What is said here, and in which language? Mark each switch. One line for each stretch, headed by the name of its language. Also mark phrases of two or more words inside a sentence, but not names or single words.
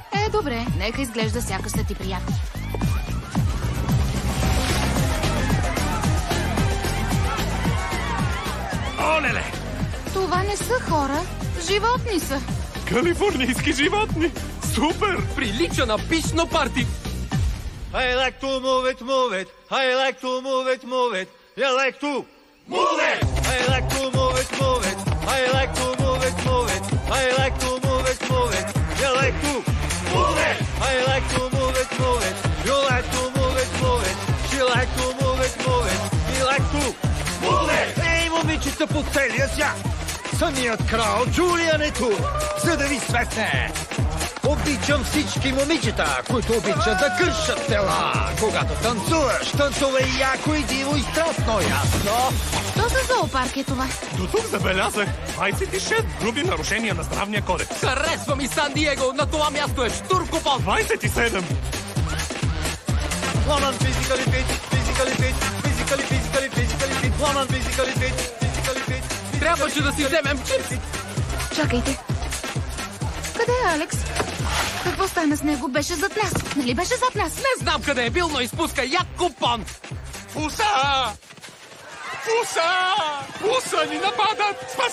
Bulgarian: Добре, нека изглежда сякаш са ти приятни. Олеле! Това не са хора, животни са. Калифорнийски животни! Супер! Прилича на писно парти!
English: I like to move it, move it. I like to move it, move it. You like to move it. I like to move it, move it. I like to move it, move it. I like to move it, move it. You like to move it. I like to move it, move it. You like to move it, move it. She like to move it, move it. He like to move it.
Bulgarian: Ей, момичета по целия свят! Самият крал Джулиан е тук, за да ви светне. Обичам всички момичета, които обичат да кършат тела. Когато танцуваш, танцувай яко и диво и страстно, ясно? Що за зоопарк е това? До тук забелязах 26 груби нарушения на здравния кодекс. Харесва ми Сан Диего! На това място е штуркопот! 27!
English: One on physically fit, physically fit, physically, physically, physically fit. One on physically fit, physically fit.
Bulgarian: Трябваше да си вземем чипс! Чакайте. Къде е Алекс? Какво стана с него? Беше зад нас. Нали беше зад нас? Не знам къде е бил, но изпуска як купон! Фуса! Фуса! Фуса ни нападат!